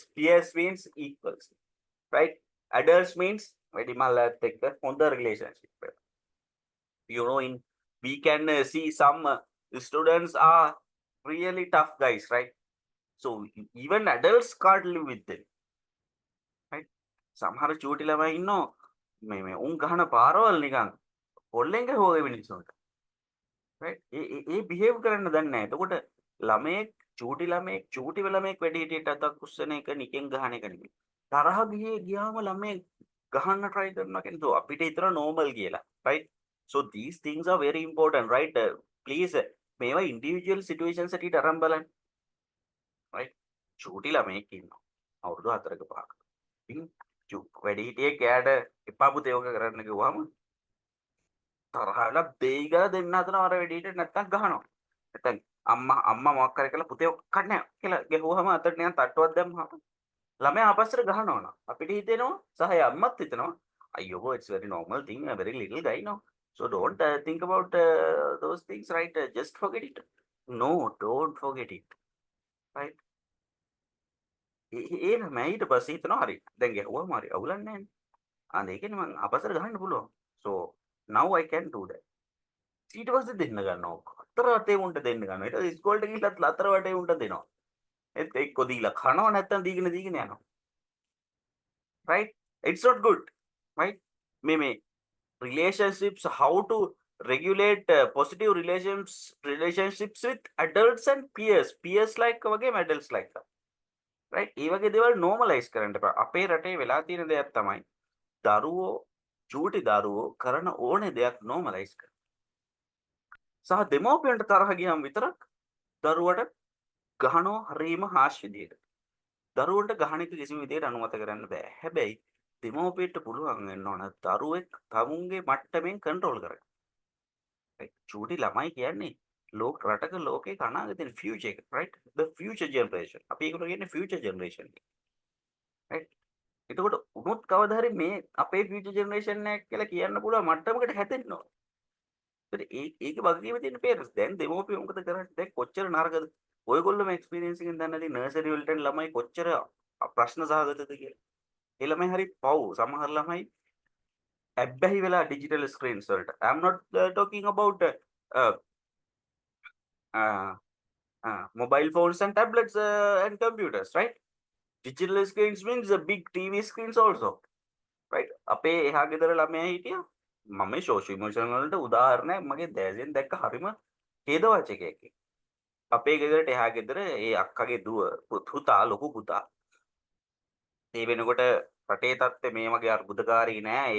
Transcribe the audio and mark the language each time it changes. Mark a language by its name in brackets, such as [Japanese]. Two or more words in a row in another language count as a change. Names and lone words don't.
[English] Peers means equals, right? Adults means very take the other relationship. You know, in we can see some students are really tough guys, right? So even adults can't live with them, right? [Sinhala] සමහර චූටි ළමයි ඉන්නෝ මේ උන් ගහන පාරවල් නිකන් පොල්ලෙන් ගහුවා මිනිස්සුන්ට, right? ඒ behave කරන්න දන්නේ නැහැ. එතකොට ළමයෙක් චූටි ළමයෙක් වැඩි හිටියට අතක් උස්සන එක නිකෙන් ගහන එක නෙමෙයි. තරහ ගියාම ළමයෙක් ගහන්න try කරනවා කියන්නේ අපිට හිතන normal කියලා, [English] right? So these things are very important, right? [Sinhala] Please මේවා [English] individual situations [Sinhala] ඇටියට අරන් බලන්න, right? චූටි ළමයෙක් ඉන්නවා අවුරුදු 4ක 5ක. ඉතින් වැඩි හිටියෙක් එයාට එපා පුතේ ඔක කරන්න කිව්වම තරහ වෙලා දෙයි ගාලා දෙන්න හදනවා අර වැඩි හිටියට නැත්තම් ගහනවා. නැත්තම් අම්මා මොකක් කරේ කියලා පුතේ ඔක කන්නේ කියලා ගැහුවාම අතට නිකන් තට්ටුවක් දැම්මම ළමයා ආපස්සට ගහනවා නා. අපිට හිතෙනවා සහ අම්මත් හිතනවා අයියෝ [English] it's very normal thing, a very little guy, no, so don't think about those things, right? Just forget it. No, don't forget it, right? [Sinhala] ඒ ළමයා ඊට පස්සේ හිතනවා හරි දැන් ගැහුවාම හරි අවුලක් නැහැ නේ. අනේ ඒකනේ මං අපසර ගහන්න පුළුවන්. [English] So now I can do that. [Sinhala] ඊට පස්සේ දෙන්න ගන්නවා. අතර වටේ උන්ට දෙන්න ගන්නවා. ඊට පස්සේ ඉස්කෝලේට ගිහිල්ලත් අතර වටේ උන්ට දෙනවා. ඒත් එක්ක දීලා කනවා නැත්තම් දීගෙන යනවා. [English] Right? It's not good. Right? මේ relationships, how to regulate positive relationships with adults and peers. Peers like වගේම adults like that. Right? [Sinhala] ඒ වගේ දේවල් normalize කරන්න එපා. අපේ රටේ වෙලා තියෙන දෙයක් තමයි චූටි දරුවෝ කරන ඕනේ දෙයක් normalize කරන. සහ දෙමව්පියන්ට තරහ ගියාම විතරක් දරුවට ගහනවා හරීම harsh විදියට. දරුවන්ට ගහන එක කිසිම විදියට අනුමත කරන්න බෑ. හැබැයි දෙමව්පියට පුළුවන් වෙන්න ඕන දරුවෙක් තමුන්ගේ මට්ටමින් control කරගන්න. right? චූටි ළමයි කියන්නේ රටක ලෝකේ අනාගතේ future එක, [English] right? The future generation. [Sinhala] අපි ඒකට කියන්නේ [English] future generation. [Sinhala] right? එතකොට උනොත් කවදා හරි මේ අපේ [English] future generation [Sinhala] එක කියලා කියන්න පුළුවන් මට්ටමකට හැදෙන්න ඕන. ඒක වගකීම තියෙන parents. දැන් දෙමව්පියෝ මොකද කරන්නේ? දැන් කොච්චර නරකද? ඔයගොල්ලෝම experience එකෙන් දන්නේ නැති nursery වලට ළමයි කොච්චර ප්‍රශ්න සහගතද කියලා. ඒ ළමයි හරි පව්. සමහර ළමයි ඇබ්බැහි වෙලා [English] digital screens [Sinhala] වලට. [English] I'm not talking about mobile phones and tablets and computers, right? Digital screens means the big TV screens also, right? [Sinhala] අපේ එහා ගෙදර ළමයා හිටියා. මම [English] social emotional [Sinhala] වලට උදාහරණයක් මගේ දැසියෙන් දැක්ක හරිම ඛේදවාචකයක්. අපේ ගෙදරට එහා ගෙදර ඒ අක්කගේ දුව පුතා ලොකු පුතා. ඒ වෙනකොට රටේ තත්ත්වය මේ වගේ අර්බුදකාරී නෑ.